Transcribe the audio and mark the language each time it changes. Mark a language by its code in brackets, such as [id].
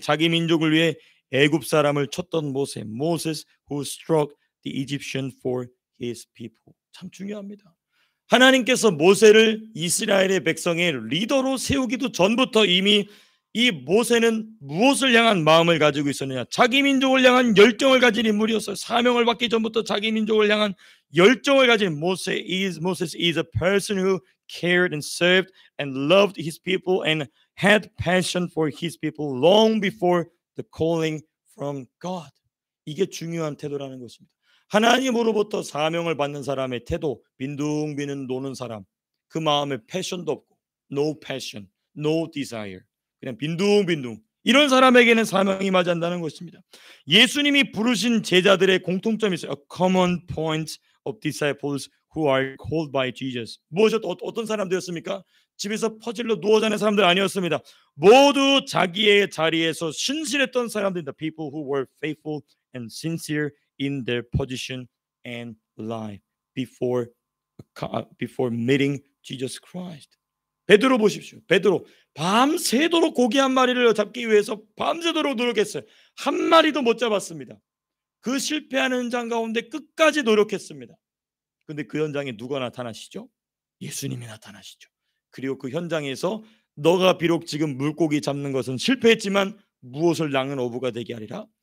[ko] 자기 민족을 위해 애굽 사람을 쳤던 모세. [en] Moses who struck the Egyptian for his people. [ko] 참 중요합니다. 하나님께서 모세를 이스라엘의 백성의 리더로 세우기도 전부터 이미 이 모세는 무엇을 향한 마음을 가지고 있었느냐? 자기 민족을 향한 열정을 가진 인물이었어요. 사명을 받기 전부터 자기 민족을 향한 열정을 가진 [en] Moses is a person who cared and served and loved his people and had passion for his people long before the calling from God. [ko] 이게 중요한 태도라는 것입니다. 하나님으로부터 사명을 받는 사람의 태도, 빈둥비는 노는 사람, 그 마음에 패션도 없고 [en] no passion, no desire, [ko] 그냥 빈둥빈둥, 이런 사람에게는 사명이 맞이한다는 것입니다. 예수님이 부르신 제자들의 공통점이 있어요. [en] A common point of disciples who are called by Jesus. [ko] 어떤 사람들이었습니까? 집에서 퍼즐로 누워 자는 사람들 아니었습니다. 모두 자기의 자리에서 신실했던 사람들입니다. [en] People who were faithful and sincere in their position and life before meeting Jesus Christ. [ko] 베드로 보십시오. 베드로 밤새도록 고기 한 마리를 잡기 위해서 밤새도록 노력했어요. 한 마리도 못 잡았습니다. 그 실패하는 현장 가운데 끝까지 노력했습니다. 그런데 그 현장에 누가 나타나시죠? 예수님이 나타나시죠. 그리고 그 현장에서 너가 비록 지금 물고기 잡는 것은 실패했지만 무엇을 낚는 어부가 되게 하리라?